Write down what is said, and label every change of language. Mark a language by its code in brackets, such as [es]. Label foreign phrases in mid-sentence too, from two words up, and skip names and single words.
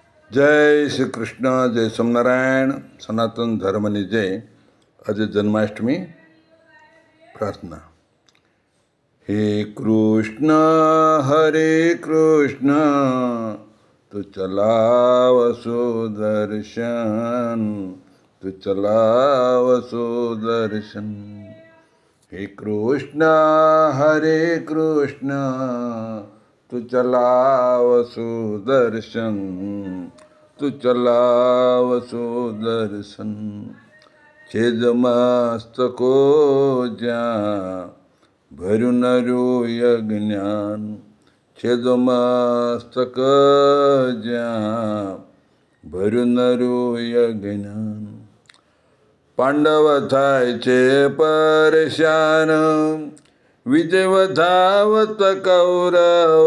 [hi] जय श्री कृष्ण, जय सोमनारायण, [gu] સનાતન ધર્મની જય। આજે જન્માષ્ટમી પ્રાર્થના। હે કૃષ્ણ હરે કૃષ્ણ, તું ચલાવ સુદર્શન, તું ચલાવ સુદર્શન। હે કૃષ્ણ હરે કૃષ્ણ, તું ચલાવ સુદર્શન, તું ચલાવ સુદર્શન। છેદ મસ્તકો જ્યાં भर्યું નરું યજ્ઞાન, છેદ મસ્તક જ્યાં ભર્યું નરું યજ્ઞાન। પાંડવ થાય છે પરેશાન, વિજય વધાવત કૌરવ।